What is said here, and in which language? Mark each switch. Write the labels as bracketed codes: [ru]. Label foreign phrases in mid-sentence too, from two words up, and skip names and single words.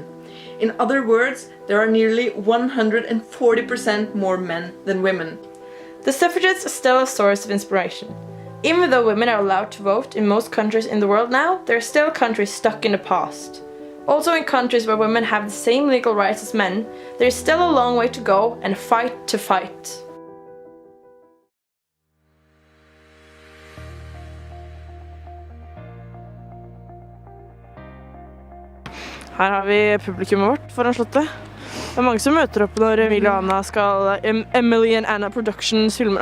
[en] In other words, there are nearly 140% more men than women. The suffragettes are still a source of inspiration. Even though women are allowed to vote in most countries in the world now, there are still countries stuck in the past. Also in countries where women have the same legal rights as men, there is still a long way to go and fight to fight. [no] Her har vi publikummet vårt foran slottet. Det er mange som møter opp når Emilie og Anna skal Emily and Anna Productions filmer.